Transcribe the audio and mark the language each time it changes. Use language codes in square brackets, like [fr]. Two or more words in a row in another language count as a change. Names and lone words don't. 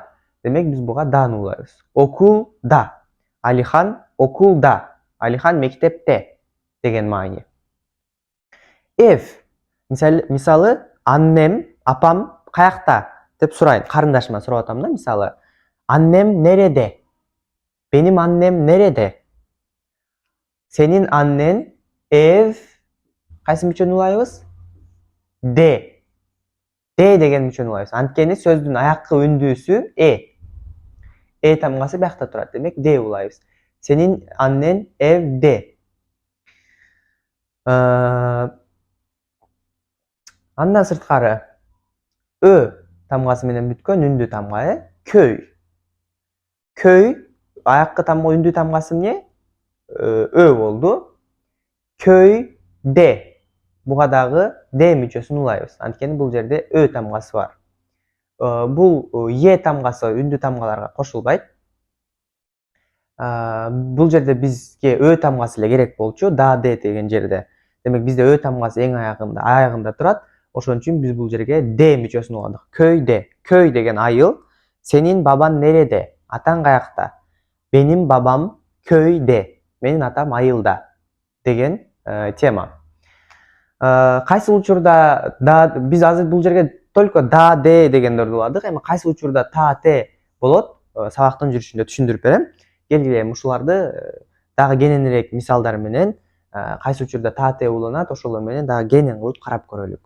[ky] Демек биз буга даны улайбыз. [tr] Okulda. Alihan okulda. [ky] Алихан мектепте деген маани. Мисалы, аннем, апам каякта деп сурайын. Карындашыма сурап атам да, мисалы. [tr] Annem nerede? Benim annem nerede? Senin annen ev [ky] кайсы мүчөнү улайбыз? De. De деген мүчөнү улайбыз. Анткени сөздүн аяккы үндүүсү тамгасы биякта турат. Демек de улайбыз. [tr] Senin annen evde. [ky] Андан сырткары Ö тамгасы менен бүткөн үндүү тамга көй. Көй аяккы тамга үндүү тамгасы эмне? Ö болду. Көйдө. Буга дагы д мүчөсүн улайбыз. Анткени бул жерде Ö тамгасы бар. Бул е тамгасы үндүү тамгаларга кошулбайт. Бул жерде бизге Ö тамгасы эле керек болчу, да, д деген жерде. Демек бизде Ö тамгасы эң аягында турат. Ошон үчүн биз бул жерге д мүчөсүн уладык. Көйдө. Көй деген айыл. [tr] Senin baban nerede? [ky] Атаң каякта? [tr] Benim babam köyde. [ky] Менин атам айылда деген тема. Кайсы учурда биз азыр бул жерге только да, д дегендерди уладык. Эми кайсы учурда та, т болот? Сабактын жүрүшүндө түшүндүрүп берем. Келгиле эми ушуларды дагы кененирээк мисалдар менен кайсы учурда та, т уланат, ошолор менен дагы кенен кылып карап көрөлүк.